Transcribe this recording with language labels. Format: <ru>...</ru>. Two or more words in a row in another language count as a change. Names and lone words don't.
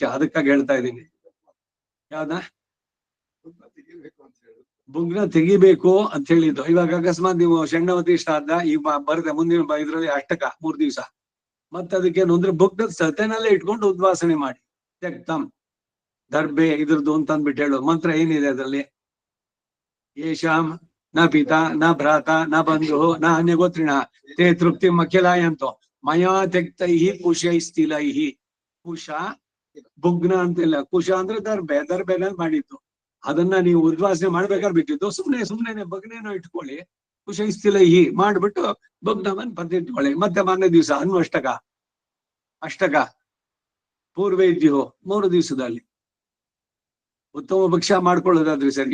<kn>ಅದಕ್ಕಾಗಿ ಹೇಳ್ತಾ ಇದ್ದೀನಿ. ಯಾವ್ದ ಬುಗ್ನ ತೆಗಿಬೇಕು ಅಂತ ಹೇಳಿದ್ದು. ಇವಾಗ ಅಕಸ್ಮಾತ್ ನೀವು ಷಣ್ಣವತಿ ಶ್ರಾದ್ದ ಈಗ ಬರುತ್ತೆ ಮುಂದಿನ ಇದ್ರಲ್ಲಿ ಅಷ್ಟಕ 3 ದಿವಸ. ಮತ್ತೆ ಅದಕ್ಕೇನು ಅಂದ್ರೆ ಬುಗ್ನದ ಸತೆನಲ್ಲೇ ಇಟ್ಕೊಂಡು ಉದ್ವಾಸನೆ ಮಾಡಿ ತ್ಯಕ್ತಂ ದರ್ಬೆ ಇದ್ರದ್ದು ಅಂತ ಅಂದ್ಬಿಟ್ಟು ಹೇಳೋದು. ಮಂತ್ರ ಏನಿದೆ ಅದರಲ್ಲಿ,</kn> <sa>ಯೇಷಾಂ ನ ಪಿತಾ ನ ಭ್ರಾತ ನ ಬಂಧು ನ ಅನ್ಯಗೋತ್ರಿಣ ತೇ ತೃಪ್ತಿ ಮಖಿಲಾಯಂತೋ ಮಯಾ ತ್ಯಕ್ತೈಹಿ ಕುಶೈಸ್ಥಿಲೈಹಿ.</sa> <kn>ಕುಶ ಬುಗ್ನ ಅಂತಿಲ್ಲ, ಕುಶ ಅಂದ್ರೆ ದರ್ಬೆನಲ್ಲಿ ಮಾಡಿದ್ದು. ಅದನ್ನ ನೀವು ಉದ್ವಾಸನೆ ಮಾಡ್ಬೇಕಾದ್ರೆ ಬಿಟ್ಟಿದ್ದು ಸುಮ್ನೆ ಬಗ್ನೇನೋ ಇಟ್ಕೊಳ್ಳಿ. ಕುಶೈಸ್ಥಿಲೈಹಿ ಮಾಡ್ಬಿಟ್ಟು ಬಗ್ನವನ್ ಇಟ್ಕೊಳ್ಳಿ. ಮತ್ತೆ ಮಾರನೇ ದಿವಸ ಅಷ್ಟಕ ಪೂರ್ವೇದ್ಯೋ 3 ದಿವಸದಲ್ಲಿ ಉತ್ತಮ ಭಕ್ಷ್ಯ ಮಾಡ್ಕೊಳ್ಳೋದಾದ್ರಿ ಸರಿ.</kn>